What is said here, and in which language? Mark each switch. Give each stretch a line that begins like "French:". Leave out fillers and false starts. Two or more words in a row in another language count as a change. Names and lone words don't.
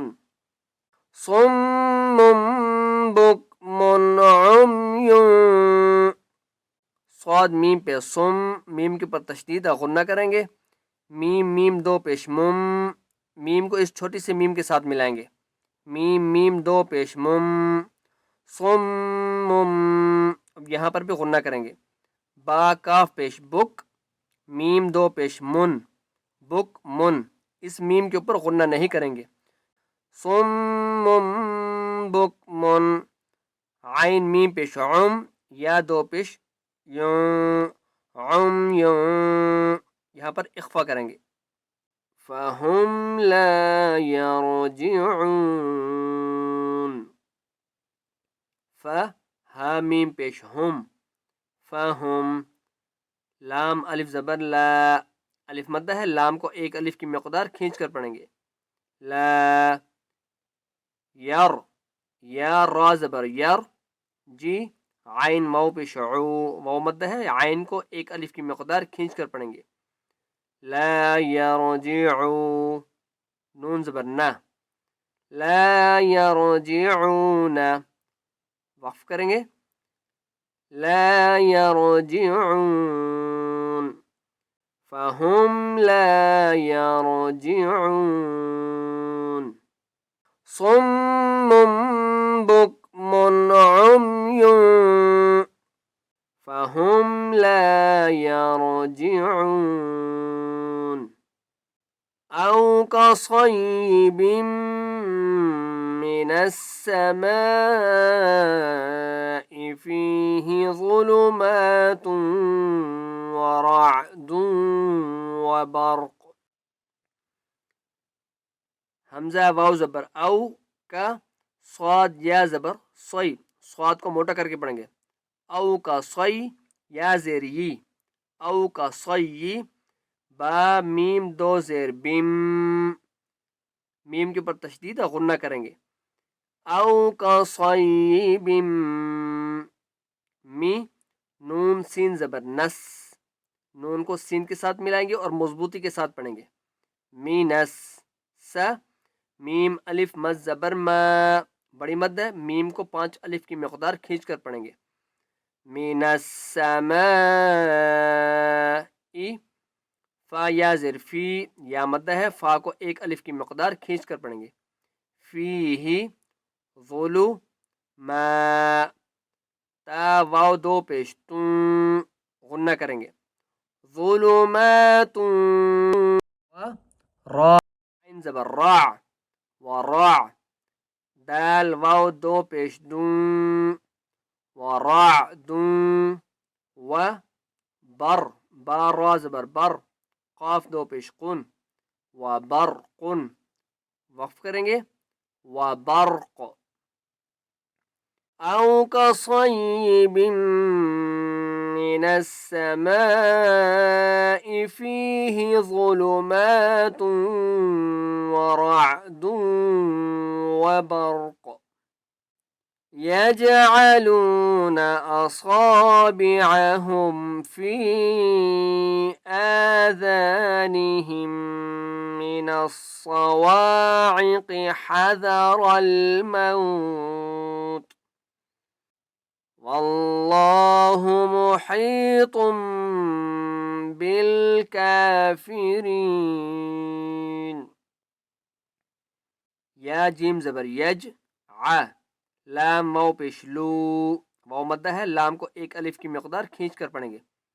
Arabic: صم بكم عمي
Urdu: صاد میم پہ سم، میم کے اوپر تشدید غنہ کریں گے. میم میم دو پیش مم، میم کو اس چھوٹی سے میم کے ساتھ ملائیں گے. میم میم دو پیش مم، سم مم، اب یہاں پر بھی غنہ کریں گے. با کاف پیش بک، میم دو پیش من، بک من، اس میم کے اوپر غنہ نہیں کریں گے. سم بک من، عین میم پیش عم، یا دو پیش یوں، عم یوں، یہاں پر اخفا کریں گے.
Arabic: فَهُمْ لَا يَرْجِعُونَ،
Urdu: ہا میم پیش ہم، فَهُمْ، لام الف زبر لا، الف مدہ ہے، لام کو ایک الف کی مقدار کھینچ کر پڑھیں گے. لا، یر، یا را زبر یر، جی، عین واو پیش عو، واو مدہ ہے، عین کو ایک الف کی مقدار کھینچ کر پڑھیں گے.
Arabic: لا یرجعو،
Urdu: نون زبر نہ،
Arabic: لا یرجعون،
Urdu: وقف کریں گے.
Arabic: لا یرجعون، فهم لا يرجعون. صم بكم عمي فهم لا يرجعون. أو كصيب من السماء فيه ظلمات ورعد وبرق.
Urdu: حمزہ واو زبر او کا، صاد یا زبر صی، صاد کو موٹا کر کے پڑھیں گے. او کا صی، یا زیر ی، او کا صی، با میم دو زیر بیم، میم کے اوپر تشدید غنہ کریں گے. او کا صیب، می، نون سین زبر نس، نون کو سین کے ساتھ ملائیں گے اور مضبوطی کے ساتھ پڑھیں گے. می نس، س، میم الف مز زبر ما، بڑی مد ہے، میم کو 5 الف کی مقدار کھینچ کر پڑھیں گے.
Arabic: من السماء،
Urdu: فا یا زر فی، یا مدہ ہے، فا کو ایک الف کی مقدار کھینچ کر پڑھیں گے. فی ہی ظلو ما، تا واو دو پیش تون، غنہ کریں گے. ظلمات را، عین زبر را، وراع، دال واو دو پیش دون، وراعد، و بر، با را زبر بر، قاف دو پیش قن، وبرق، وقف کریں گے. وبرق.
Arabic: أو كصيب من السماء فيه ظلمات ورعد وبرق يجعلون أصابعهم في آذانهم من الصواعق حذر الموت واللہ محیط بالکافرین.
Urdu: یا جیم زبر یج، ع، لام واو پیش لو، واو مدہ ہے، لام کو ایک الف کی مقدار کھینچ کر پڑھیں گے.